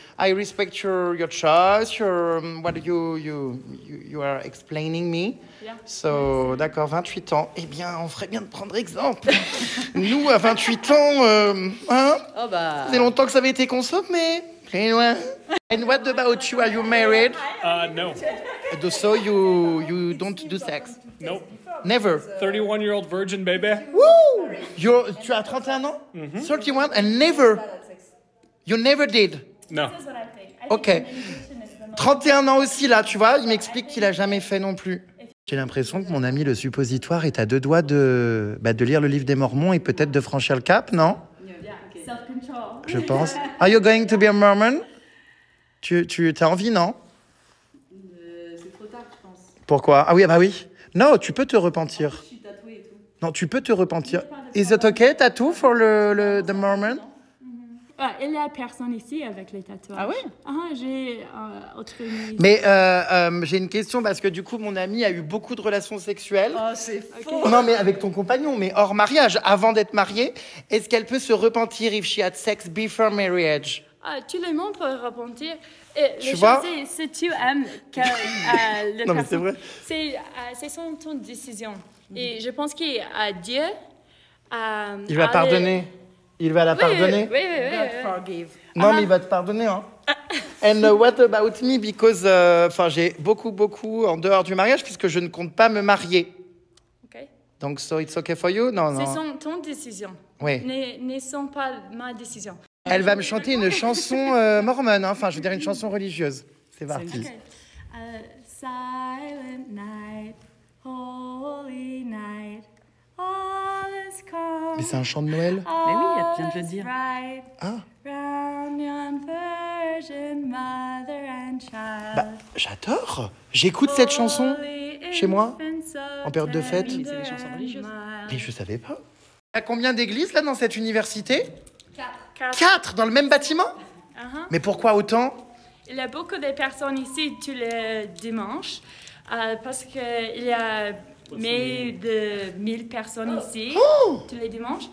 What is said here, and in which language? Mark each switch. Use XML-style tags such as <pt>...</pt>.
<en>I respect your choice, what you are explaining me. Yeah.</en> <fr>So, d'accord, 28 ans. Eh bien, on ferait bien de prendre exemple. Nous, à 28 ans, ça fait longtemps que ça avait été consommé. Très loin.</fr> <en>And what about you? Are you married? No. So you don't do sex? Nope. Never? 31-year-old virgin, baby. Woo!</en> <fr>Tu as 31 ans?</fr> <en>31 and never? You never did? No. That's what I think. I Ok. think communication is the most</en> <fr>31 ans aussi, là, tu vois, il m'explique qu'il a jamais fait non plus. J'ai l'impression que mon ami le suppositoire est à deux doigts de lire le livre des Mormons et peut-être de franchir le cap, non?</fr> <en>self-control.</en> <fr>Je pense.</fr> <en>Are you going to be a Mormon?</en> <fr>Tu as envie, non? C'est trop tard, je pense. Pourquoi? Ah oui, oui. Non, tu peux te repentir. Je suis tatouée et tout. Non, tu peux te repentir.</fr> <en>Is it okay, tattoo, for the Mormon?</en> <fr>Il y a personne ici avec les tatouages. Ah ouais? J'ai autre ami. Mais j'ai une question parce que du coup, mon ami a eu beaucoup de relations sexuelles. Oh, c'est faux. Non, mais avec ton compagnon, mais hors mariage, avant d'être mariée. Est-ce qu'elle peut se repentir</fr> <en>if she had sex before marriage?</en> <fr>Tout le monde peut repentir. Tu vois? Si tu aimes le Non, mais c'est vrai. C'est son décision. Et je pense que Dieu... Il va pardonner. Il va la pardonner. Oui.</fr> <en>God forgive.</en> <fr>Non, mais il va te pardonner, hein.</fr> <en>And what about me?</en> <fr>Because, j'ai beaucoup en dehors du mariage puisque je ne compte pas me marier. Ok.</fr> <en>Donc, so it's okay for you? Non.</en> <fr>C'est ton décision. Oui. Ne sont pas ma décision. Elle va me chanter une chanson mormone, hein. Je veux dire une chanson religieuse. C'est parti.</fr> <en>Okay. Silent night, holy night, all is calm.</en> <fr>Mais c'est un chant de Noël? Mais oui, elle vient de le dire. Ah.</fr> <en>Round yon virgin mother and child.</en> <fr>Bah, j'adore. J'écoute cette chanson chez moi, en période de fête. Oui, c'est des chansons religieuses. Mais je savais pas. Il y a combien d'églises là dans cette université? 4. 4 dans le même bâtiment? Mais pourquoi autant? Il y a beaucoup de personnes ici tous les dimanches parce qu'il y a de 1000 personnes ici tous les dimanches.</fr>